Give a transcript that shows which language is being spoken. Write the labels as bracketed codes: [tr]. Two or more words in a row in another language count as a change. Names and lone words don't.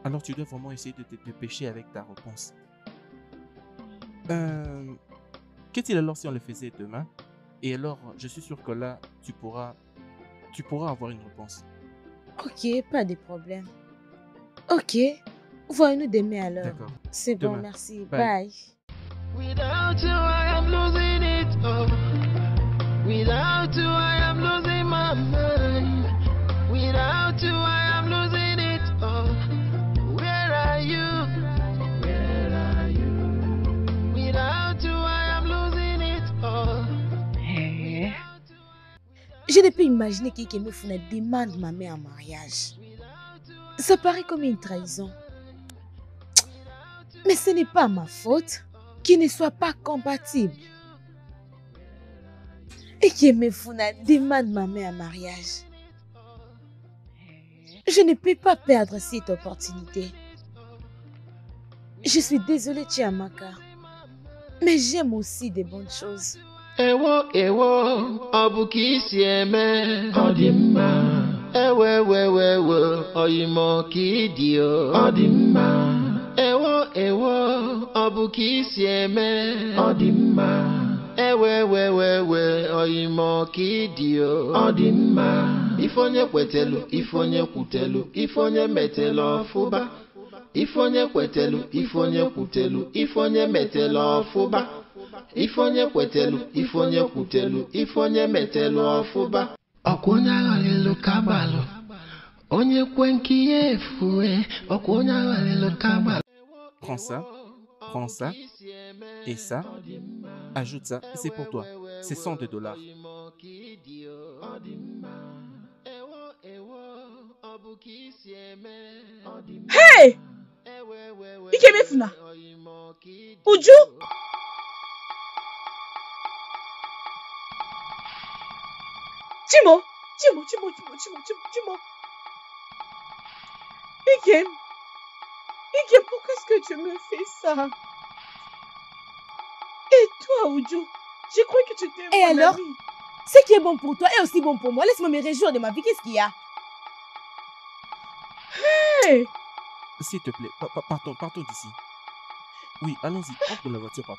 [fr] Alors tu dois vraiment essayer de te dépêcher avec ta réponse. Qu'est-il alors si on le faisait demain? Et alors, je suis sûr que là, tu pourras avoir une réponse. Ok, pas de problème. Ok, voyons-nous demain alors. D'accord. C'est bon, Demain. merci. Bye. Bye. [en] Without you, I am losing it all. Without you, I am losing my mind. Without you, I am losing it all. Where are you? Where are you? Without you, I am losing it all. [fr] Je ne peux imaginer qu'Ikeme Funa demande ma mère en mariage. Ça paraît comme une trahison. Mais ce n'est pas ma faute qu'ils ne soient pas compatibles. Ikeme Funa demande ma mère en mariage. Je ne peux pas perdre cette opportunité. Je suis désolée, Chiamaka. Mais j'aime aussi des bonnes choses. [ig] Ewo, ọ bụ ka isi eme ọ dị mma. Ewewewewe, oyimo ka ịdị ọ dị mma. Ewo, ọ bụ ka isi eme ọ dị mma. Ewewewewe, oyimo ka ịdị ọ dị mma. Ife onye kwetelu, ife onye kwutelu, ife onye metelu ọfụba. Ife onye kwetelu, ife onye kwutelu, ife onye metelu ọfụba. Ifonye kwetelu, ifonye kwutelu, ifonye metelu ọfụba. Ọkwụnye aghọlịlụ kabalụ, onye kwe nke ihe efue, ọkwụnye aghọlịlụ kabalụ. [fr] Prends ça, et ça, ajoute ça, c'est pour toi. C'est $100. Hey! Ikeme Funa! Uju! Chimo! Ikem, pourquoi est-ce que tu me fais ça? Et toi, Uju, je crois que tu t'es... Et alors? Ce qui est bon pour toi est aussi bon pour moi. Laisse-moi me réjouir de ma vie. Qu'est-ce qu'il y a? Hey! S'il te plaît, partons d'ici. Oui, allons-y, entre dans la voiture, partons.